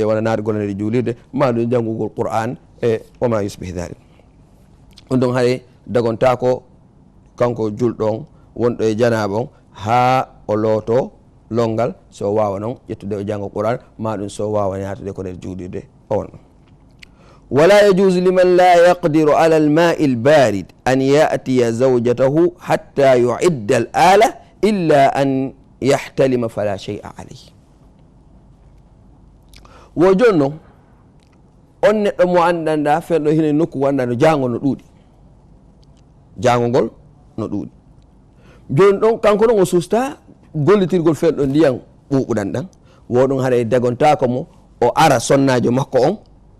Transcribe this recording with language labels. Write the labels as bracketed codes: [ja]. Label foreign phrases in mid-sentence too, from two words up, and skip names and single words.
[ff] wona naatgol nede juulirde ma ɗum janngugol qur'an e [ar] وما يشبه ذلك [ff] ɗum ɗon haɗa dagontako kanko julɗon wonɗo e janaba on ha o looto longal so wawa noon ƴettude o janggo qur'an ma ɗum so wawa yatude ko nder juulirde o won ɗon [ar] ولا يجوز لمن لا يقدر على الماء البارد أن يأتي زوجته حتى يعد الآلة إلا أن يحتلم فلا شيء عليه [ff] وجنو on neɗɗo mo andanda fenɗo hine nokku wanda no jango no ɗuuɗi jangogol no ɗuuɗi joni ɗon kanko ɗon o susta gollitirgol fenɗo ndiyam ɓuɓuɗan ɗan woɗum haɗa dagontako mo o ara sonnajo makko on maɗum